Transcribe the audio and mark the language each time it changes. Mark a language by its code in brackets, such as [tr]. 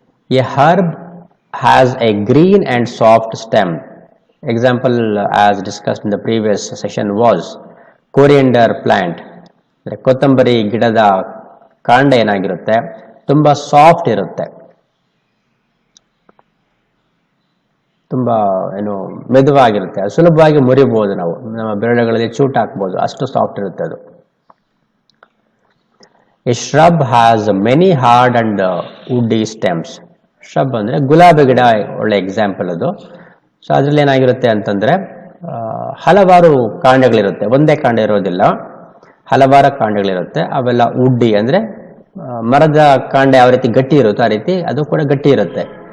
[en] A herb has a green and soft stem. Example as discussed in the previous session was coriander plant. [kn] ಕೊತ್ತಂಬರಿ ಗಿಡದ ಕಾಂಡ ಏನಾಗಿರುತ್ತೆ, ತುಂಬ soft ಇರುತ್ತೆ, ತುಂಬ ಮೆದುವಾಗಿರುತ್ತೆ, ಅದು ಸುಲಭವಾಗಿ ಮುರಿಬಹುದು, ನಾವು ನಮ್ಮ ಬೆರಳುಗಳಲ್ಲಿ ಚೂಟ್ ಹಾಕ್ಬೋದು, ಅಷ್ಟು ಸಾಫ್ಟ್ ಇರುತ್ತೆ ಅದು. [en] A shrub has many hard and woody stems. [kn] shrub ಅಂದರೆ ಗುಲಾಬಿ ಗಿಡ ಒಳ್ಳೆ ಎಕ್ಸಾಂಪಲ್ ಅದು. ಸೊ ಅದರಲ್ಲಿ ಏನಾಗಿರುತ್ತೆ ಅಂತಂದರೆ ಹಲವಾರು ಕಾಂಡಗಳಿರುತ್ತೆ, ಒಂದೇ ಕಾಂಡ ಇರೋದಿಲ್ಲ, ಹಲವಾರು ಕಾಂಡಗಳಿರುತ್ತೆ. ಅವೆಲ್ಲ ಉಡ್ಡಿ ಅಂದರೆ ಮರದ ಕಾಂಡ ಯಾವ ರೀತಿ ಗಟ್ಟಿ ಇರುತ್ತೋ ಆ ರೀತಿ ಅದು ಕೂಡ ಗಟ್ಟಿ ಇರುತ್ತೆ.